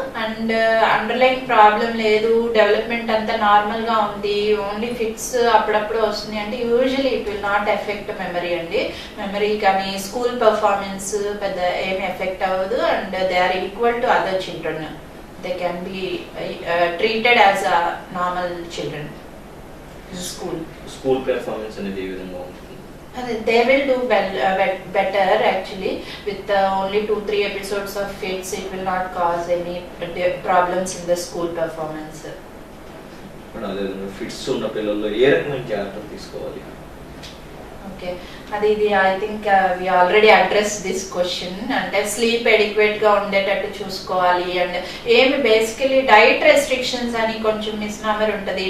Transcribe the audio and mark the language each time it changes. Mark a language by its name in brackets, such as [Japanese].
[Telugu] And underline problem లేదు, development అంతా normal గా ఉంది, ఓన్లీ ఫిట్స్ అప్పుడప్పుడు వస్తుంది అంటే [English] usually it will not affect memory [Telugu] అండి. మెమరీ కానీ స్కూల్ పర్ఫార్మెన్స్ పెద్ద ఏమి ఎఫెక్ట్ అవ్వదు. [English] And they are equal to other children. they can be treated as a normal children in school. [Telugu] School performance అనేది ఏ విధంగా ఉంటుంది? [English] They will do better actually with only 2-3 episodes of fits. It will not cause any problems in the school performance. [Telugu] అదే fits ఉన్న పిల్లల్లో ఏ రకమైన జాగ్రత్తలు తీసుకోవాలి? [English] Okay, ఇది I think we already address this question. [Telugu] అంటే స్లీప్ ఎడిక్వేట్ గా ఉండేటట్టు చూసుకోవాలి. అండ్ ఏమి బేసికలీ డైట్ రెస్ట్రిక్షన్స్ అని కొంచెం మిస్నామర్ ఉంటుంది.